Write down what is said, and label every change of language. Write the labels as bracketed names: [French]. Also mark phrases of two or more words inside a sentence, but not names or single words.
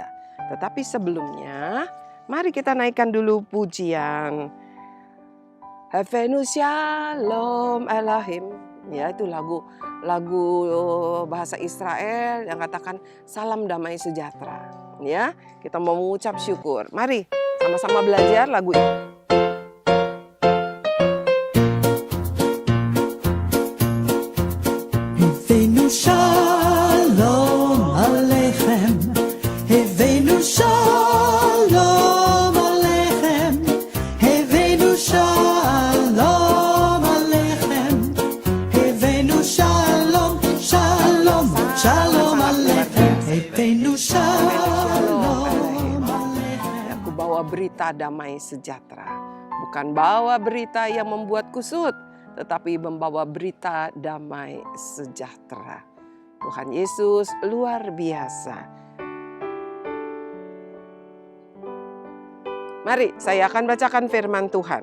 [Indonesian] Tetapi sebelumnya, mari kita naikkan dulu pujian. [Hebrew] הבאנו שלום אלוהים. [Indonesian] Ya, itu lagu bahasa Israel yang katakan salam damai sejahtera. Ya, kita mau mengucap syukur. Mari sama-sama belajar lagu ini. [Hebrew] הבאנו שלום עליכם, הבאנו שלום עליכם, הבאנו שלום עליכם, הבאנו שלום, שלום, שלום עליכם, הבאנו שלום עליכם. [Indonesian] Aku bawa berita damai sejahtera. Bukan bawa berita yang membuat kusut, tetapi membawa berita damai sejahtera. Tuhan Yesus luar biasa. Mari saya akan bacakan firman Tuhan.